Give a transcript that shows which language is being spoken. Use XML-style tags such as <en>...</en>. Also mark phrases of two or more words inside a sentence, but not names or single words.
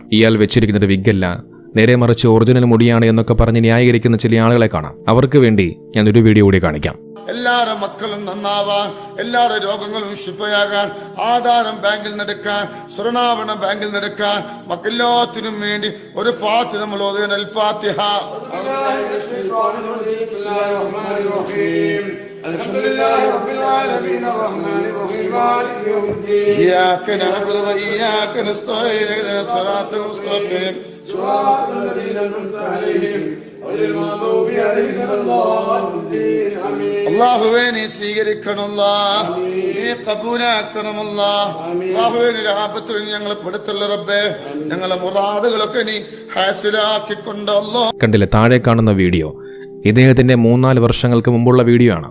<ml>ഇയാൾ വെച്ചിരിക്കുന്നത് വിഗ്ഗല്ല, നേരെ മറിച്ച് ഒറിജിനൽ മുടിയാണ് എന്നൊക്കെ പറഞ്ഞ് ന്യായീകരിക്കുന്ന ചില ആളുകളെ കാണാം. അവർക്ക് വേണ്ടി ഞാൻ ഒരു വീഡിയോ കൂടി കാണിക്കാം. എല്ലാവരുടെ മക്കളും നന്നാവാൻ, എല്ലാവരുടെ രോഗങ്ങളും ശിഫയാകാൻ, ആധാരം ബാങ്കിൽ നടക്കാൻ, സ്വർണ്ണാഭരണം ബാങ്കിൽ നടക്കാൻ, മക്കെല്ലാത്തിനും വേണ്ടി ഒരു ഫാത്തിഹ നമ്മൾ ഓതുകയാണ്. അൽ ഫാത്തിഹ.</ml> <ar>إياك نعبد وإياك نستعين اهدنا الصراط المستقيم صراط الذين أنعمت عليهم غير المغضوب عليهم ولا الضالين آمين.</ar> <ml>അല്ലാഹുവേ നീ സ്വീകരിക്കണമല്ലാ, നീ കബൂലാക്കണമല്ലാ. അല്ലാഹുവേ നീ ആപത്തിൽ ഞങ്ങളെ പെടുത്തല്ല റബ്ബേ. ഞങ്ങളെ മുറാദുകളൊക്കെ നീ ഹാസിലാക്കിക്കൊണ്ട് അല്ലാഹ്. കണ്ടില്ലേ, താഴെ കാണുന്ന വീഡിയോ ഇദ്ദേഹത്തിന്റെ 3-4 വർഷങ്ങൾക്ക് മുമ്പുള്ള വീഡിയോ ആണ്.</ml>